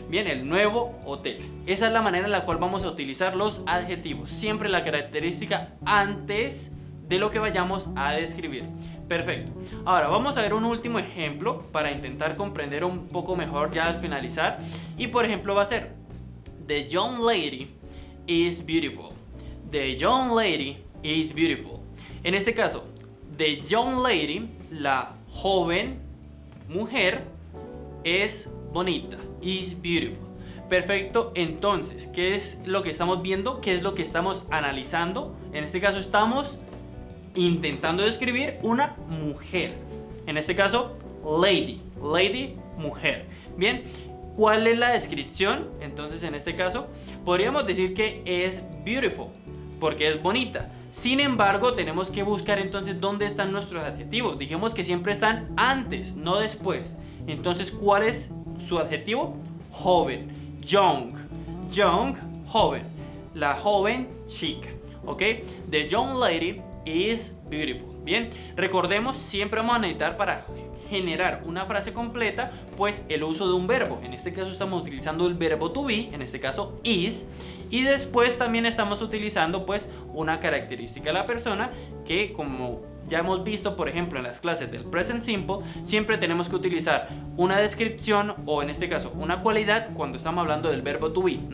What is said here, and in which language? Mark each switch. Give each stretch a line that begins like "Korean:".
Spanish: Bien, el nuevo hotel. Esa es la manera en la cual vamos a utilizar los adjetivos. Siempre la característica antes de lo que vayamos a describir. Perfecto. Ahora vamos a ver un último ejemplo para intentar comprender un poco mejor ya al finalizar. Y por ejemplo va a ser:
English: The young lady is beautiful. The young lady is beautiful.
Spanish: En este caso,
English: the young lady,
Spanish: la joven mujer, es bonita.
English: Is beautiful.
Spanish: Perfecto. Entonces, ¿qué es lo que estamos viendo? ¿Qué es lo que estamos analizando? En este caso estamos intentando describir una mujer. En este caso, lady. Lady, mujer. Bien, ¿cuál es la descripción? Entonces, en este caso, podríamos decir que es beautiful, porque es bonita. Sin embargo, tenemos que buscar entonces dónde están nuestros adjetivos. Dijimos que siempre están antes, no después. Entonces, ¿cuál es su adjetivo? Joven. Young. Young, joven. La joven chica. ¿Ok?
English: The young lady is beautiful.
Spanish: Bien, recordemos, siempre vamos a necesitar para generar una frase completa, pues el uso de un verbo. En este caso estamos utilizando el verbo to be, en este caso is, y después también estamos utilizando pues una característica de la persona que, como ya hemos visto por ejemplo en las clases del present simple, siempre tenemos que utilizar una descripción o en este caso una cualidad cuando estamos hablando del verbo to be.